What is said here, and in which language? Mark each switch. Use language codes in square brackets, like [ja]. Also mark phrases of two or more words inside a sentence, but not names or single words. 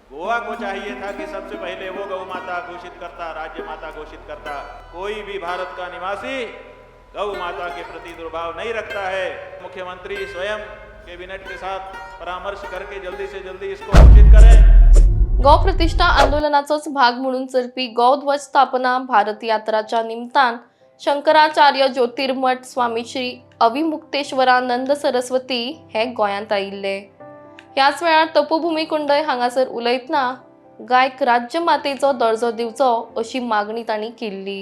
[hi] गोवा को चाहिए था कि सबसे पहले वो गौ माता घोषित करता, राज्य माता घोषित करता। कोई भी भारत का निवासी गौ माता के प्रति दुर्भाव नहीं रखता है। मुख्यमंत्री स्वयं कैबिनेट के साथ परामर्श करके जल्दी से जल्दी इसको घोषित करें। [kok] गौ प्रतिष्ठा आंदोलनाचाच भाग म्हणून चलपी गौध्वज स्थापना भारत यात्राच्या निमतान शंकराचार्य ज्योतिर्मठ स्वामी श्री अविमुक्तेश्वरानंद सरस्वती हे गोंयांत आयिल्ले। ह्याच वेळार तपोभूमी कुंडय हांगासर उलयतना गायक राज्य मातेचो दर्जो दिवचो अशी मागणी तांणी केल्ली।